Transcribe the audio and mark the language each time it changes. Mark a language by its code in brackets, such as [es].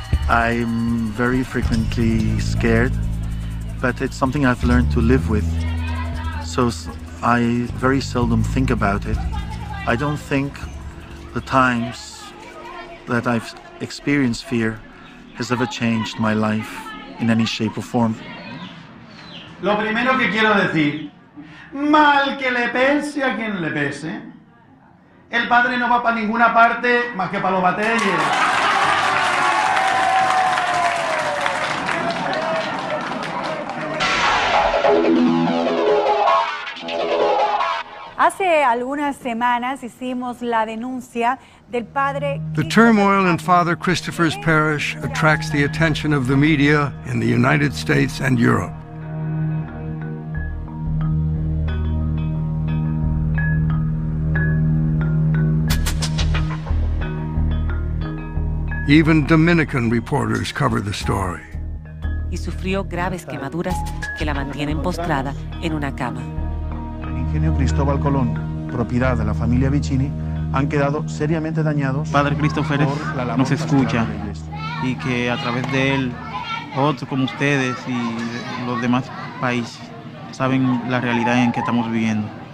[en] I'm very frequently scared, but it's something I've learned to live with. So I very seldom think about it. I don't think the times that I've experienced fear has ever changed my life in any shape or form. [es] Lo primero que quiero decir, mal que le pese a quien le pese, el padre no va para ninguna parte más que para los batalles. Hace algunas semanas hicimos la denuncia del padre. [en] The turmoil in Father Christopher's parish attracts the attention of the media in the United States and Europe. Even Dominican reporters cover the story. [es] Y sufrió graves quemaduras que la mantienen postrada en una cama. El ingenio Cristóbal Colón, propiedad de la familia Vicini, han quedado seriamente dañados. Padre Christopher nos escucha y que a través de él, otros como ustedes y los demás países saben la realidad en que estamos viviendo.